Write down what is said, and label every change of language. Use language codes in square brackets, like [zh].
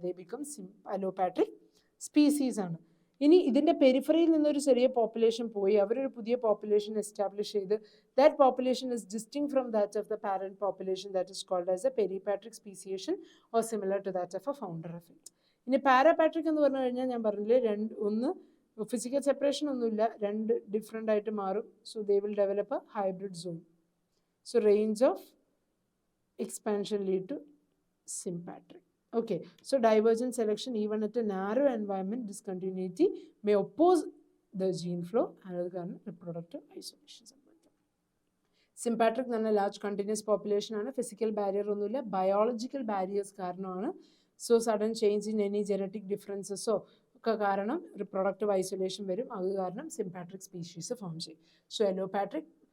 [en] They become allopatric species ആണ്. [ml] ഇനി ഇതിൻ്റെ പെരിഫറിയിൽ നിന്നൊരു ചെറിയ പോപ്പുലേഷൻ പോയി അവരൊരു പുതിയ പോപ്പുലേഷൻ എസ്റ്റാബ്ലിഷ് ചെയ്ത് [en] That population is distinct from that of the parent population. That is called as a peripatric speciation or similar to that of a founder effect. [ml] ഇനി പാരാപാട്രിക് എന്ന് പറഞ്ഞു കഴിഞ്ഞാൽ ഞാൻ പറഞ്ഞില്ലേ, ഒന്ന് ഫിസിക്കൽ സെപ്പറേഷൻ ഒന്നുമില്ല, 2 ഡിഫറെൻ്റ് ആയിട്ട് മാറും. [en] So they will develop a hybrid zone. So range of expansion lead to sympatric. Okay, so divergent selection even at a narrow environment discontinuity may oppose the gene flow and reproductive isolation. [ml] Sympatric എന്ന് പറഞ്ഞാൽ large continuous population ആണ്. Physical barrier ഒന്നുമില്ല, biological barriers കാരണമാണ്. [en] so sudden change in any genetic ഡിഫറൻസസോ [ml] ഒക്കെ കാരണം reproductive isolation വരും. അത് കാരണം സിംപാട്രിക് സ്പീഷീസ് ഫോം ചെയ്യും. സോ എലോപാട്രിക്